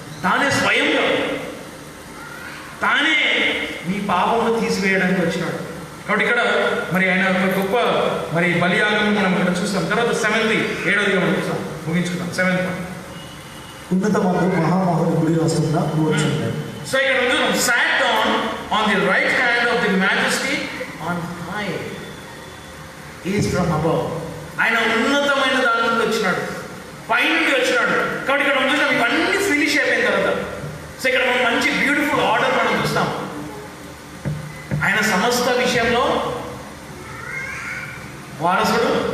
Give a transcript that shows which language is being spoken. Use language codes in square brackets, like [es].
[te] తానే స్వయంగా, తానే నీ పాపమును తీసివేయడానికి వచ్చినాడు. కాబట్టి ఇక్కడ మరి ఆయన ఒక గొప్ప మరి బలియాగం మనం ఇక్కడ చూస్తాం. తర్వాత 7th 7వ మనం చూస్తాం, ముగించుకుందాం. [en] 7th [te] ఉన్నతమందు మహామహుని గుడి వస్తున్నా కూర్చున్నాడు. సో ఇక్కడ చూద్దాం, [en] sat down on the right hand of the majesty on high is from above. [te] ఆయన ఉన్నతమైన దాని నుండి వచ్చినాడు, పైనుండి వచ్చినాడు. కాబట్టి ఇక్కడ మనం చూసాం ఇవన్నీ ఫినిష్ అయిపోయిన తర్వాత, సో ఇక్కడ మనం మంచి బ్యూటిఫుల్ ఆర్డర్ మనం చూస్తాం. ఆయన సమస్త విషయంలో వారసుడు.